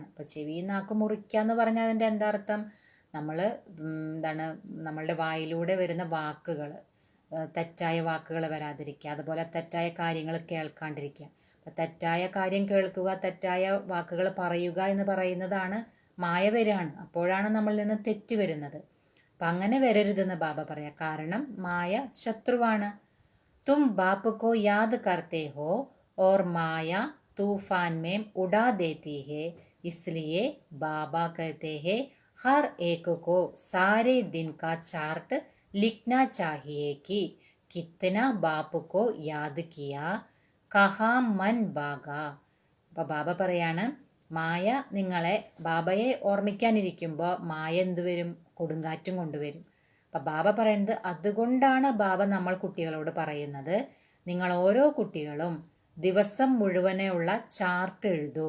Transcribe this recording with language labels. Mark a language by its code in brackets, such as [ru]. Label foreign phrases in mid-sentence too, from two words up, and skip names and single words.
[ml] അപ്പം ചെവിയും നാക്കും മുറിക്കുക എന്ന് പറഞ്ഞാൽ അതിൻ്റെ എന്താ അർത്ഥം, നമ്മൾ നമ്മളുടെ വായിലൂടെ വരുന്ന വാക്കുകൾ, തെറ്റായ വാക്കുകൾ വരാതിരിക്കുക, അതുപോലെ തെറ്റായ കാര്യങ്ങൾ കേൾക്കാണ്ടിരിക്കുക. അപ്പം തെറ്റായ കാര്യം കേൾക്കുക, തെറ്റായ വാക്കുകൾ പറയുക എന്ന് പറയുന്നതാണ് മായ വരികയാണ്. അപ്പോഴാണ് നമ്മളിൽ നിന്ന് തെറ്റ് വരുന്നത്. അപ്പം അങ്ങനെ വരരുതെന്ന് ബാബ പറയാം, കാരണം മായ ശത്രുവാണ്. [hi] तुम बाप को याद करते हो और माया तूफान में उड़ा देती है, इसलिए बाबा कहते हैं हर एक को सारे दिन का चार्ट लिखना चाहिए कि कितना बाप को याद किया, कहाँ मन भागा. [ml] അപ്പോൾ ബാബ പറയാണ്, മായ നിങ്ങളെ, ബാബയെ ഓർമ്മിക്കാനിരിക്കുമ്പോൾ മായ എന്ത് വരും, കൊടുങ്കാറ്റും കൊണ്ടുവരും. അപ്പം ബാബ പറയുന്നത്, അതുകൊണ്ടാണ് ബാബ നമ്മൾ കുട്ടികളോട് പറയുന്നത്, നിങ്ങൾ ഓരോ കുട്ടികളും ദിവസം മുഴുവനുള്ള ചാർട്ട് എഴുതൂ.